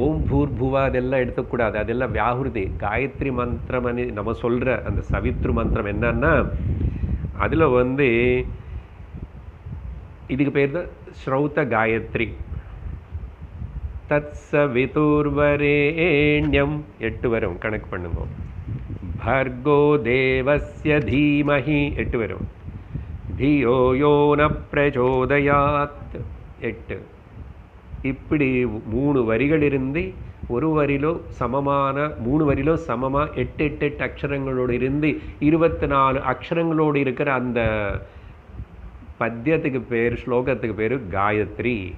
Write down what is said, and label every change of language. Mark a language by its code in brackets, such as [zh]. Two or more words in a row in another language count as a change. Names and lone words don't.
[sa] ओम् भूर् भुवः [ta] அதெல்லாம் எடுத்துக்கூடாது, அதெல்லாம் வியாகுருதி. காயத்ரி மந்திரம் நம்ம சொல்கிற அந்த சவித்ரு மந்திரம் என்னன்னா அதில் இதுக்கு பேர் தான் ஸ்ரௌத காயத்ரி. [sa] तत् सवितुर्वरेण्यम् [ta] 8 வரும், கணக்கு பண்ணுங்க. [sa] भर्गो देवस्य धीमहि 8 வரும். धियो यो न प्रचोदयात् 8. [ta] இப்படி 3 வரிகள் இருந்து ஒரு வரியிலோ சமமான 3 வரியிலோ சமமாக 8 அக்ஷரங்களோடு இருந்து 24 அக்ஷரங்களோடு இருக்கிற அந்த பத்தியத்துக்கு பேர், ஸ்லோகத்துக்கு பேர் காயத்ரி.